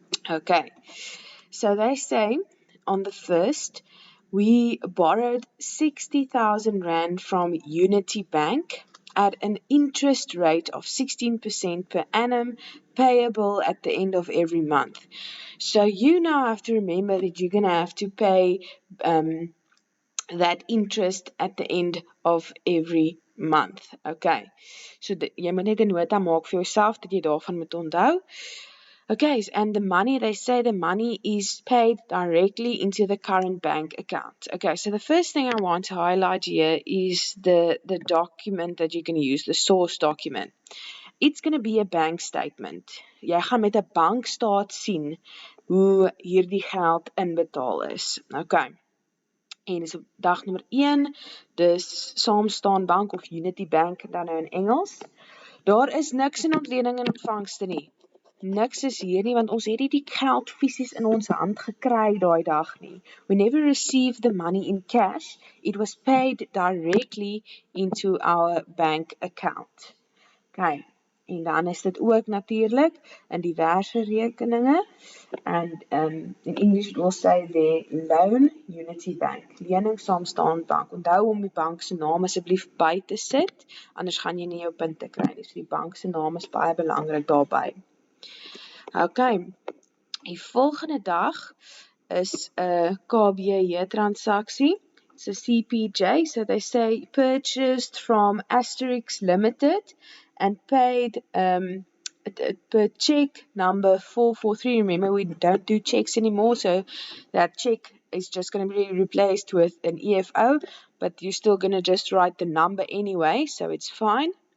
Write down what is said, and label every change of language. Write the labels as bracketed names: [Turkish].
[English] Okay, so they say on the first, we borrowed 60,000 Rand from Unity Bank at an interest rate of 16% per annum, payable at the end of every month. So you now have to remember that you're going to have to pay that interest at the end of every month. [Afrikaans] Okay, so jy moet net 'n nota maak vir jouself dat jy daarvan moet onthou. [English] Okay, and they say the money is paid directly into the current bank account. Okay, so the first thing I want to highlight here is the document that you're going to use, the source document. It's going to be a bank statement. [Afrikaans] Jy gaan met 'n bankstaat sien hoe hierdie geld inbetaal is. Okay. En dis op dag nommer 1, dis Saamstaan Bank of Unity Bank dan nou in Engels. Daar is niks in ontleding en ontvangste nie. Niks is hier nie, want ons het nie die geld fisies in ons hand gekry daai dag nie. [English] We never received the money in cash. It was paid directly into our bank account. [Afrikaans] Okay, en dan is dit ook natuurlik in diverse rekeninge. [English] And in English it will say there, loan Unity Bank, lening Saamstaan Bank. [Afrikaans] Onthou om die bank se naam asseblief by te sit, anders gaan jy nie jou punte kry nie. So die bank se naam is baie belangrik daarbey. Okay, die volgende dag is 'n KBJ transaksie. [English] It's a CPJ, so they say purchased from Asterix Limited and paid per check number 443. Remember, we don't do checks anymore, so that check is just going to be replaced with an EFO, but you're still going to just write the number anyway, so it's fine.